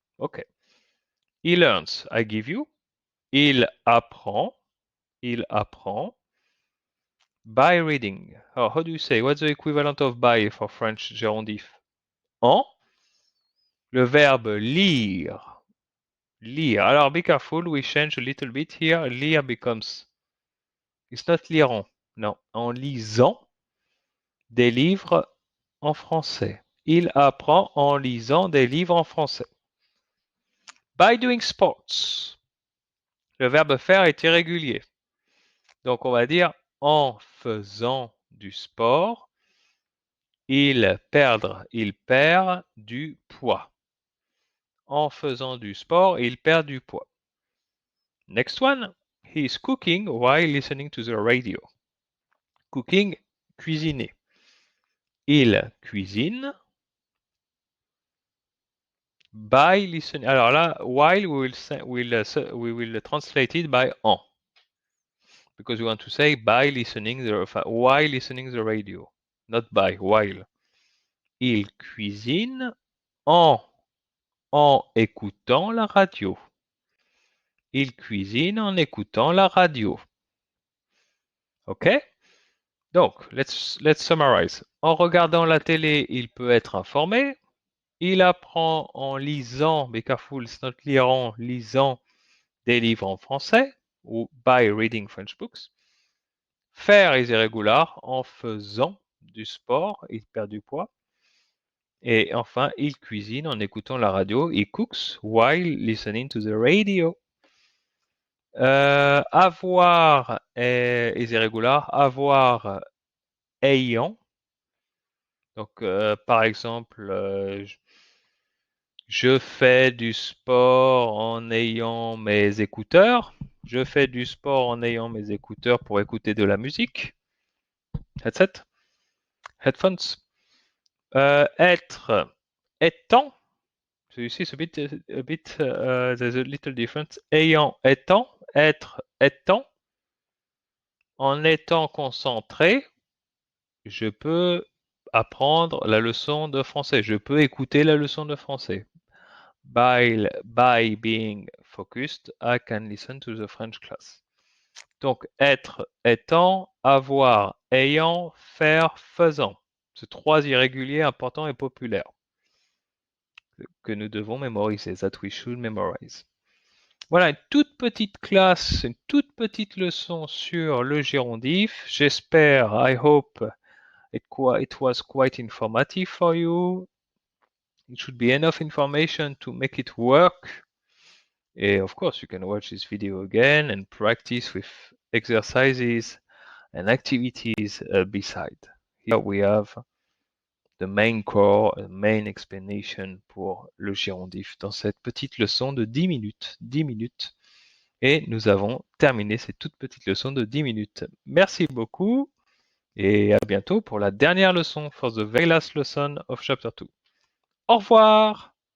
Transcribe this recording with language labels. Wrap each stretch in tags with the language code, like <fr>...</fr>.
<en>Okay. He learns, I give you.</en> <fr>Il apprend. Il apprend.</fr> <en>By reading. Oh, how do you say? What's the equivalent of by for French gérondif? En.</en> <fr>Le verbe lire. Lire. Alors,</fr> <en>be careful, we change a little bit here. Lire becomes, it's not lirant.</en> <fr>Non, en lisant des livres en français. Il apprend en lisant des livres en français.</fr> <en>By doing sports.</en> <fr>Le verbe faire est irrégulier. Donc, on va dire en faisant du sport. Il perd du poids. En faisant du sport, il perd du poids.</fr> <en>Next one, he is cooking while listening to the radio. Cooking, cuisiner.</en> <fr>Il cuisine</fr> <en>by listening.</en> <fr>Alors là,</fr> <en>while we will translate it by en. Because we want to say by listening while listening the radio. Not by, while.</en> <fr>Il cuisine en écoutant la radio. Il cuisine en écoutant la radio. OK? Donc,</fr> <en>let's summarize.</en> <fr>En regardant la télé, il peut être informé. Il apprend en lisant,</fr> <en>be careful, it's not</en> <fr>lirant, lisant des livres en français, ou</fr> <en>by reading French books.</en> <fr>Faire is irrégular, en faisant du sport, il perd du poids. Et enfin, il cuisine en écoutant la radio.</fr> <en>He cooks while listening to the radio. Avoir is irrégular.</en> <fr>Avoir ayant. Donc, par exemple, je fais du sport en ayant mes écouteurs. Je fais du sport en ayant mes écouteurs pour écouter de la musique.</fr> <en>Headset. Headphones. Être étant. So you see, it's a bit there's a little difference.</en> <fr>Ayant, étant, être, étant. En étant concentré, je peux apprendre la leçon de français. Je peux écouter la leçon de français.</fr> <en>By being focused, I can listen to the French class.</en> <fr>Donc, être, étant, avoir, ayant, faire, faisant. C'est trois irréguliers importants et populaires que nous devons mémoriser,</fr> <en>that we should memorize.</en> <fr>Voilà, une toute petite classe, une toute petite leçon sur le gérondif. J'espère,</fr> <en>I hope, it was quite informative for you. It should be enough information to make it work. And of course, you can watch this video again and practice with exercises and activities beside. Here we have the main core, main explanation</en> <fr>pour le gérondif dans cette petite leçon de 10 minutes. 10 minutes. Et nous avons terminé cette toute petite leçon de 10 minutes. Merci beaucoup et à bientôt pour la dernière leçon,</fr> <en>for the very last lesson of chapter 2.</en> <fr>Au revoir!</fr>